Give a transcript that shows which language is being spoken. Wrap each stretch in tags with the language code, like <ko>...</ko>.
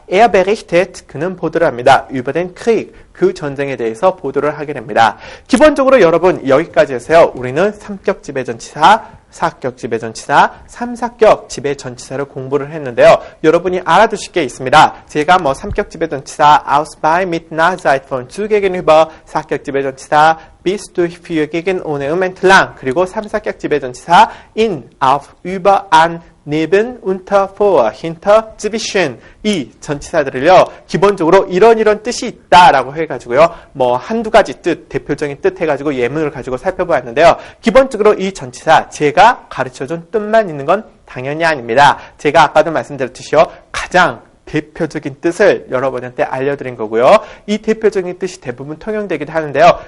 <de>Er berichtet,</de> <ko>그는 보도를 합니다.</ko> <de>über den Krieg,</de> <ko>그 전쟁에 대해서 보도를 하게 됩니다. 기본적으로 여러분 여기까지 해서요. 우리는 삼격 지배전치사, 사격 지배전치사, 삼사격 지배전치사를 공부를 했는데요. 여러분이 알아두실 게 있습니다. 제가 삼격 지배전치사 aus, bei, mit, nach, seit, von, zu, gegenüber, 사격 지배전치사 bis, durch, für, gegen, ohne, entlang, 그리고 삼사격 지배전치사 in, auf, über, an, neben, unter, vor, hinter, zwischen 이 전치사들을요. 기본적으로 이런 뜻이 있다라고 해가지고요. 한두 가지 뜻, 대표적인 뜻 해가지고 예문을 가지고 살펴보았는데요. 기본적으로 이 전치사 제가 가르쳐준 뜻만 있는 건 당연히 아닙니다. 제가 아까도 말씀드렸듯이요. 가장 대표적인 뜻을 여러분한테 알려드린 거고요. 이 대표적인 뜻이 대부분 통용되기도 하는데요.</ko>